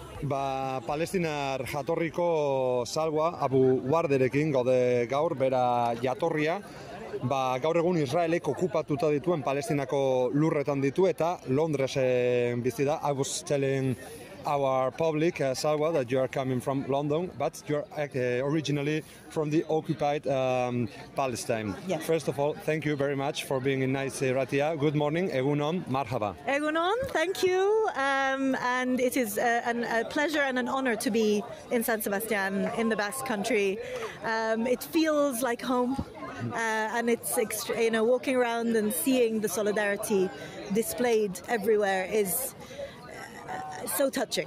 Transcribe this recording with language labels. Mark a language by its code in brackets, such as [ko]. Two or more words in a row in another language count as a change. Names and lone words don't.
[eu] Palestinar jatorriko Salwa Abu Warderekin gaude gaur, bera jatorria, gaur egun Israelek okupatuta dituen Palestinako lurretan ditu eta Londresen bizi da. [en] I was telling our public, Salwa, that you are coming from London, but you're originally from the occupied Palestine. Yes. First of all, thank you very much for being in Naiz Irratia. Good morning, [eu] Egunon, marhaba. Egunon, [en] thank you. And it is a pleasure and an honor to be in San Sebastian, in the Basque Country. It feels like home. And it's, walking around and seeing the solidarity displayed everywhere is so touching.